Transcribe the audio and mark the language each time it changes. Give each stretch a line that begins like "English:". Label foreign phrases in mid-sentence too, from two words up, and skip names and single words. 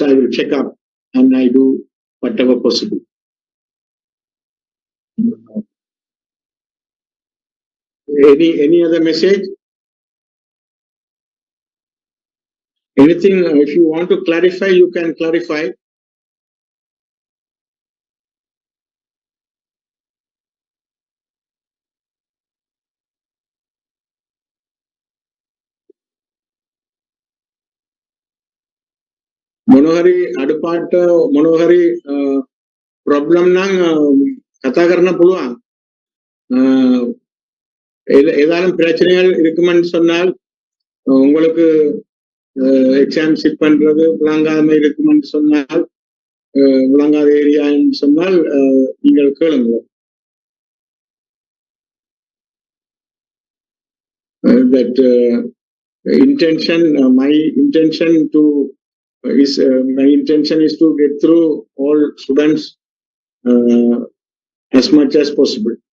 English: I will check up and I do whatever possible. Any other message? Anything? If you want to clarify, you can clarify.
Sinhala: මොනහරි අඩපාට මොනහරි ප්‍රොබ්ලම් නම් කතා කරන්න පුළුවන්.
Tamil: ஏதாலும் பிரச்சனைகள் இருக்குமென்னு சொன்னால் உங்களுக்கு
English: exam set
Tamil: பண்றது விளங்காம இருக்குமென்னு சொன்னால் விளங்காத ஏரியான்னு சொன்னால் நீங்கள் கேளுங்க.
English: That intention, my intention is to get through all students as much as possible.